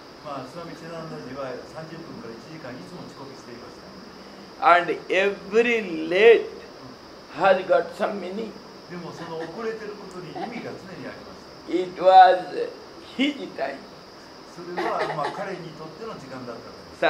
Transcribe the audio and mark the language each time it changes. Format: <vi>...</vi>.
<ja>まあ、スワミチェナンダジは30分から1時間いつも遅刻していました。</ja> <en>And every late has got some meaning.</en> <ja>でもその遅れてることに意味が常にありました。</ja> <en>It was his time.</en> <ja>それはまあ彼にとっての時間だったからです。</ja>